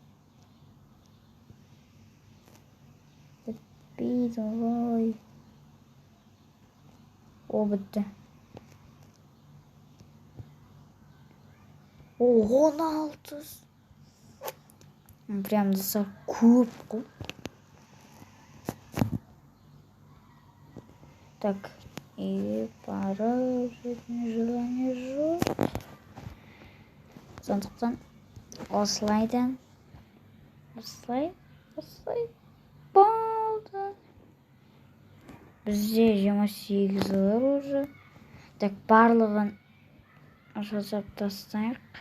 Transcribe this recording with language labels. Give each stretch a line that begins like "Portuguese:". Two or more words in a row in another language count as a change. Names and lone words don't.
Kazakh: Бітпейді ғой. О, бітті. О, 16. Прям достар көп қой.
Russian: Так, и пора желание жоқ.
Kazakh: Сондықтан осылайдан осылай болды. Бізде 28 бар уже. Так, барлығын жасап тастайық.